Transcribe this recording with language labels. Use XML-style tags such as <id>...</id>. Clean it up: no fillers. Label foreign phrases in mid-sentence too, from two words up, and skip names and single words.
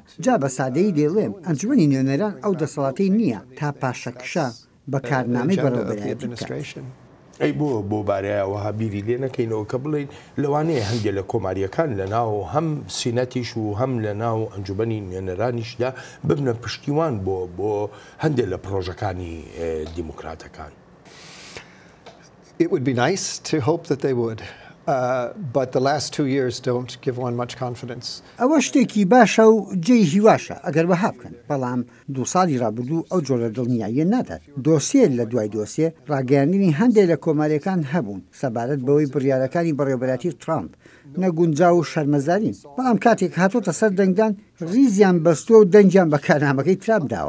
<ckb>جا بە سادەیی دێڵێم ئەنجومەنی نوێنەران ئەو دەسەڵاتەی نییە تا پاشەکشە بە کارنامەی بەڕێوەبەرایەتی بکات. ئەی بۆ بارەیەوەها بیری لێ نەکەینەوە کە بڵین لەوانەیە هەندێک لە کۆماریەکان لە ناو هەم سینەتیش و هەم لە ناو ئەنجومەنی نوێنەرانیشدا ببنە پشتیوان بۆ هەندێک لە پرۆژەکانی دیموکراتەکان.</ckb> <en>It would be nice to hope that they would. But the last 2 years don't give one much confidence.</en> <ckb>ئەوە شتێکی باشە و جێی هیواشە ئەگەر وەها بکەن، بەڵام 2 ساڵی ڕابردوو ئەو جۆرە دڵنیاییە نادات. دۆسیە لە دوای دۆسیە ڕاگەیاندنی هەندێک لە کۆماریەکان هەبوون سەبارەت بەوەی بڕیارەکانی بەڕێوەبەراتی ترامپ نەگونجاو و شەرمەزارین، بەڵام کاتێک هاتۆتە سەر دەنگدان ریزیان بەستۆ و دەنجیان بە کارنامەکەی ترامپ داوە.</ckb>